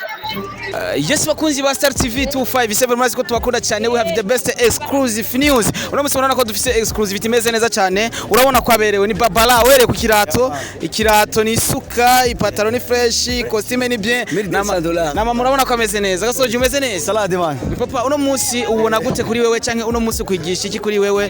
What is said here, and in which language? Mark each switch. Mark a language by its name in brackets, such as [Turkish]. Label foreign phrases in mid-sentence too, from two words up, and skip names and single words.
[Rundi] Yes bakunzi ba Star TV 257 murazi ko tubakunda cyane, [English] we have the best exclusive news. [Rundi] Uno musi murabona ko dufise exclusivity imeze neza cyane, urabona ko aberewe ni Babala were ku ikirato ni suka, ipataro ni fresh, costume ni bien, nama murabona ko ameze neza. Gasoje umeze neza. Salade man. Papa uno musi ubona gute kuri wewe canke uno musi kwigisha iki kuri wewe?